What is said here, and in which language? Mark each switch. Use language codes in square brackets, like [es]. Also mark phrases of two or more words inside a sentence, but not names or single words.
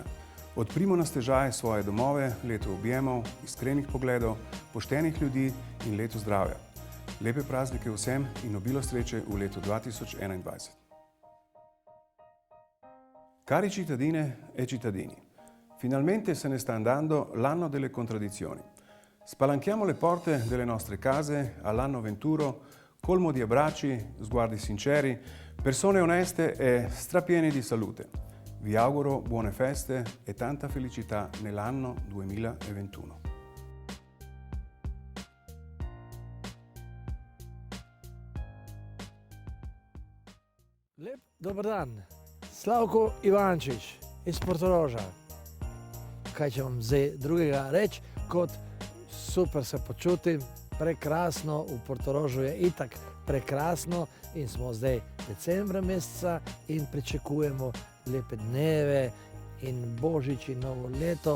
[sl] Odprimo na stežaj svoje domove, leto objemov, iskrenih pogledov, poštenih ljudi in leto zdravja. Lepe praznike vsem in obilo sreče v letu 2021. [it] Cari cittadine e cittadini, finalmente se ne sta andando l'anno delle contraddizioni. Spalanchiamo le porte delle nostre case all'anno venturo, colmo di abbracci, sguardi sinceri, persone oneste e strapieni di salute. Vi auguro buone feste e tanta felicità nell'anno 2021. [sl] Lep dober dan, Slavko Ivančič iz Portoroža. Kaj će vam zdaj drugega reči, kot super se počutim, prekrasno, v Portorožu je itak prekrasno in smo zdaj decembra meseca in pričakujemo lepe dneve in Božič in novo leto.